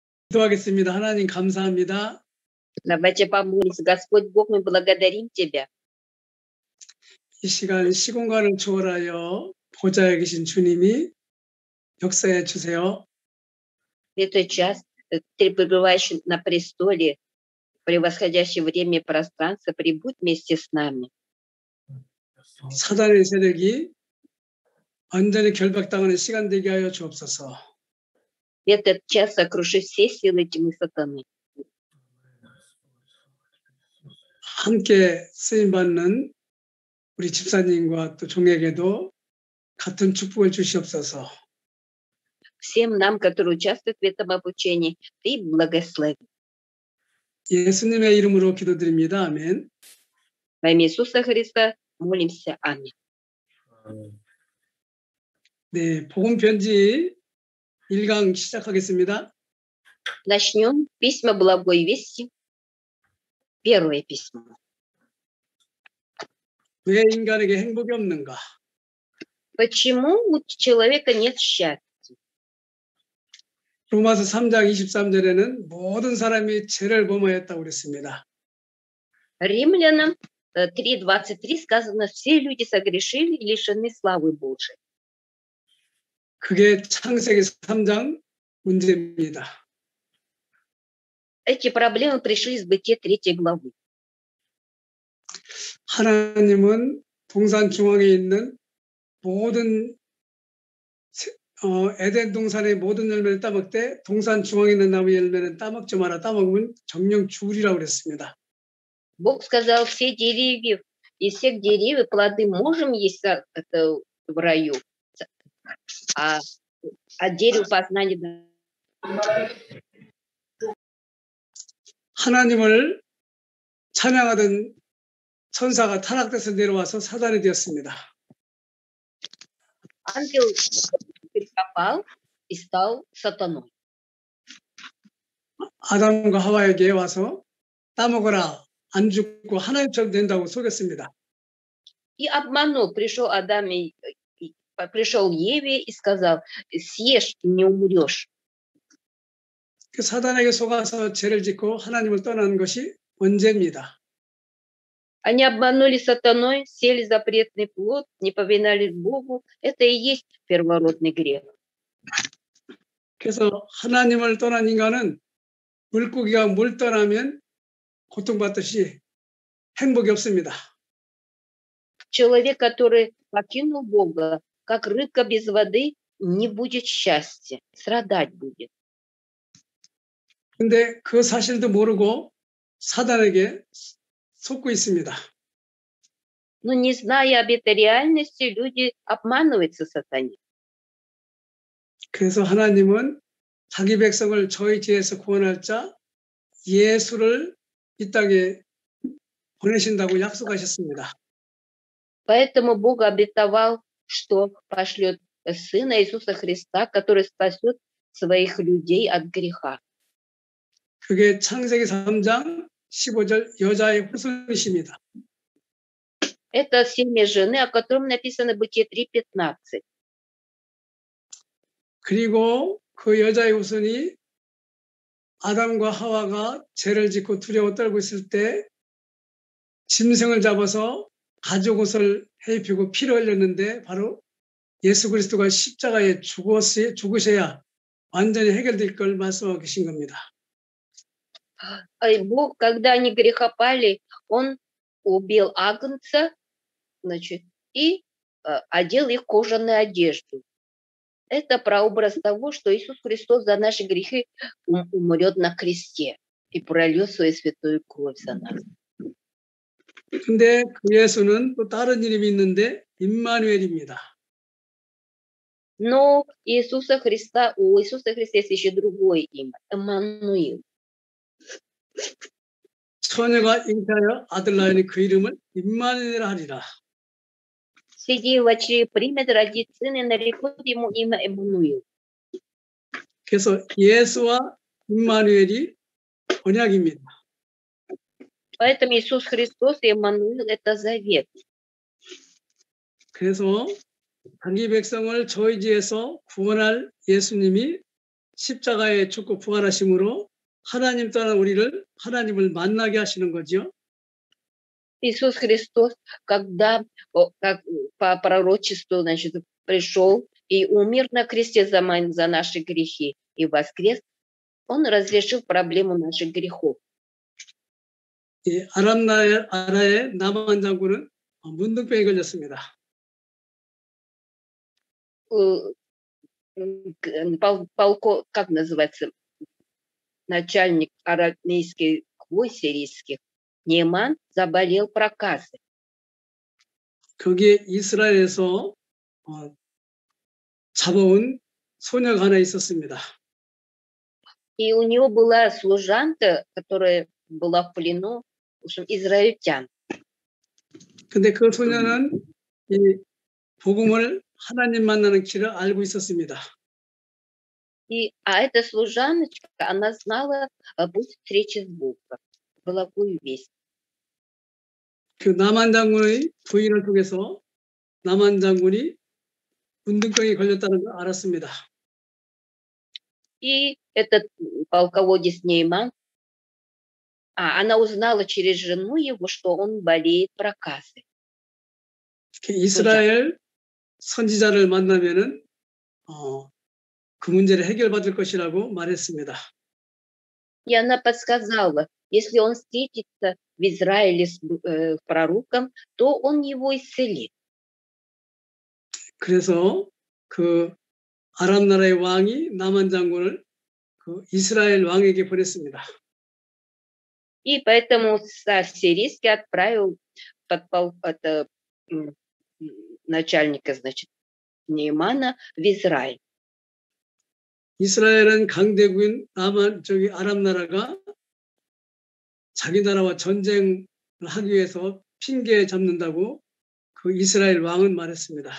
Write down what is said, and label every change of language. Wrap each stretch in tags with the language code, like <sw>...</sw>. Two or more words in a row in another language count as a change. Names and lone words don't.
<ko>기도하겠습니다. 하나님 감사합니다.</ko> <ru>Давайте помолимся. Господь Бог, мы благодарим Тебя.</ru> <ko>이 시간 시공간을 초월하여 보좌에 계신 주님이 역사해 주세요.</ko> <ru>В этот час Ты, пребывающий на престоле, превосходящий время и пространство, прибудь вместе с нами.</ru> <ko>사단의 세력이 완전히 결박당하는 시간 되게 하여 주옵소서.</ko> <ru>В этот час сокруши все силы тьмы сатаны.</ru> <ko>함께 쓰임받는 우리 집사님과 또 종에게도 같은 축복을 주시옵소서.</ko> <ru>Всем нам, которые участвуют в этом обучении, Ты благослови.</ru> <ko>예수님의 이름으로 기도드립니다. 아멘.</ko> <ru>Во имя Иисуса Христа молимся. Аминь.</ru> <ko>네, 복음 편지 1강 시작하겠습니다.</ko> <ru>Начнем письма Благой Вести. Первое письмо.</ru> <ko>왜 인간에게 행복이 없는가?</ko> <ru>Почему у человека нет счастья?</ru> <ko>로마서 3장 23절에는 모든 사람이 죄를 범하였다고 그랬습니다.</ko> <ru>Римлянам 3:23 сказано, все люди согрешили и лишены славы Божией.</ru> <ko>그게 창세기 3장 문제입니다.</ko> <ru>Эти проблемы пришли из Бытия 3 главы.</ru> <ko>하나님은 동산 중앙에 있는 모든 에덴 동산의 모든 열매를 따먹되 동산 중앙에 있는 나무 열매는 따먹지 마라. 따먹으면 정령 죽으리라고 그랬습니다.</ko> <ru>Бог сказал, все деревья, из всех деревьев плоды можем есть это в раю, а дерево познания...</ru> <ko>하나님을 찬양하던 천사가 타락돼서 내려와서 사단이 되었습니다.</ko> <ru>Ангел перекопал и стал сатаной.</ru> <ko>아담과 하와에게 와서 따먹어라. 안 죽고 하나님처럼 된다고 속였습니다.</ko> <ru>И обманул, пришел Адам пришел Еве и сказал, съешь, не умрешь.</ru> <ko>그 사단에게 속아서 죄를 짓고 하나님을 떠나는 것이 원죄입니다.</ko> <ru>Они обманули сатаной, сели запретный плод, не повиновались Богу. Это и есть первородный грех.</ru> <ko>그래서 하나님을 떠난 인간은 물고기가 물 떠나면 고통받듯이 행복이 없습니다.</ko> <ru>Человек, который покинул Бога, как рыбка без воды, не будет счастья, страдать будет.</ru> <ko>근데 그 사실도 모르고 사단에게 속고 있습니다.</ko> <ru>Но не зная об этой реальности, люди обманываются сатане.</ru> <ko>그래서 하나님은 자기 백성을 저희 죄에서 구원할 자 예수를 이 땅에 보내신다고 약속하셨습니다.</ko> <ru>Поэтому Бог обетовал, что пошлет Сына Иисуса Христа, который спасет своих людей от греха.</ru> <ko>그게 창세기 3장 15절 여자의 후손이십니다.</ko> <ru>Это семя жены, о котором написано в Бытие 3:15.</ru> <ko>그리고 그 여자의 후손이 아담과 하와가 죄를 짓고 두려워 떨고 있을 때 짐승을 잡아서 가죽 옷을 해입히고 피를 흘렸는데 바로 예수 그리스도가 십자가에 죽으셔야 완전히 해결될 걸 말씀하고 계신 겁니다.</ko> <ru>Бог, когда они грехопали, Он убил агнца, значит, и одел их в кожаную одежду. Это прообраз того, что Иисус Христос за наши грехи умрет на кресте и прольет свою святую кровь за нас.</ru> <ko>근데 그 예수는 또 다른 이름이 있는데 임마누엘입니다.</ko> <ru>Но у Иисуса Христа есть еще другое имя, Эммануил.</ru> <ko>처녀가 잉태하여 아들 낳으니 그 이름을 임마누엘 하리라.</ko> <ru>Среди дочерей примет, родит сына, и нарекут ему имя Эммануил.</ru> <ko>그래서 예수와 임마누엘이 언약입니다.</ko> <ru>Поэтому Иисус Христос и Эммануил — это завет.</ru> <ko>그래서 자기 백성을 저희 죄에서 구원할 예수님이 십자가에 죽고 부활하심으로 하나님 떠난 우리를 하나님을 만나게 하시는 거죠.</ko> <ru>Иисус Христос, когда, как по пророчеству, значит, пришел и умер на кресте за наши грехи и воскрес, он разрешил проблему наших грехов.</ru> <ko>이 아람 나라의 나만 장군은 문둥병에 걸렸습니다.</ko> <ru>Как называется, начальник арамейских войск сирийских, Неаман заболел проказой.</ru> <ko>거기에 이스라엘에서 잡아온 소녀가 하나 있었습니다.</ko> <ru>И у него была служанка, которая была в плену, в общем, израильтян.</ru> <ko>근데 그 소녀는 이 복음을 하나님 만나는 길을 알고 있었습니다.</ko> <ru>А эта служаночка, она знала путь встречи с Богом, благую весть.</ru> <ko>그 나만 장군의 부인을 통해서 나만 장군이 문둥병에 걸렸다는 걸 알았습니다.</ko> <ru>И этот полководец Нейман, она узнала через жену его, что он болеет проказой.</ru> <ko>이스라엘 선지자를 만나면은 그 문제를 해결받을 것이라고 말했습니다.</ko> <ru>И она подсказала, если он встретится в Израиле с пророком, то он его исцелит.</ru> <ko>그래서 그 아람 나라의 왕이 나만 장군을 그 이스라엘 왕에게 보냈습니다.</ko> <ru>И поэтому царь сирийский отправил начальника, значит, Неймана в Израиль.</ru> <ko>이스라엘은 강대국인 아람 나라가 자기 나라와 전쟁을 하기 위해서 핑계 잡는다고 그 이스라엘 왕은 말했습니다.</ko>